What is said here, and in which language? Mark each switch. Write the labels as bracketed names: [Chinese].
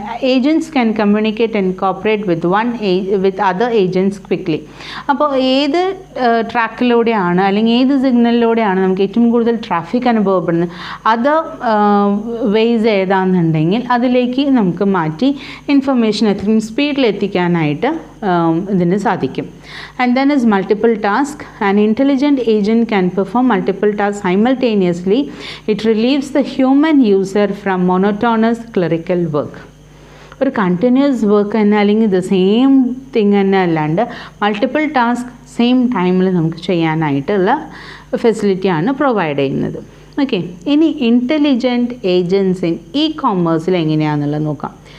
[English] Agents can communicate and cooperate with other agents quickly. [Malayalam] അപ്പോൾ ഏത് ട്രാക്കിലൂടെയാണ് അല്ലെങ്കിൽ ഏത് സിഗ്നലിലൂടെയാണ് നമുക്ക് ഏറ്റവും കൂടുതൽ ട്രാഫിക് അനുഭവപ്പെടുന്നത്, അതർ വേയ്സ് ഏതാണെന്നുണ്ടെങ്കിൽ അതിലേക്ക് നമുക്ക് മാറ്റി ഇൻഫർമേഷൻ എത്രയും സ്പീഡിൽ എത്തിക്കാനായിട്ട് ഇതിന് സാധിക്കും. [English] And then is multiple task. An intelligent agent can perform multiple tasks simultaneously. It relieves the human user from monotonous clerical work. [Malayalam] ഒരു കണ്ടിന്യൂസ് വർക്ക് തന്നെ അല്ലെങ്കിൽ ഇത് സെയിം തിങ് തന്നെ അല്ലാണ്ട് മൾട്ടിപ്പിൾ ടാസ്ക് സെയിം ടൈമിൽ നമുക്ക് ചെയ്യാനായിട്ടുള്ള ഫെസിലിറ്റിയാണ് പ്രൊവൈഡ് ചെയ്യുന്നത്. ഓക്കെ, ഇനി ഇൻ്റലിജൻറ്റ് ഏജൻറ്റ്സ് ഇൻ ഇ കോമേഴ്സിൽ എങ്ങനെയാണെന്നുള്ളത് നോക്കാം.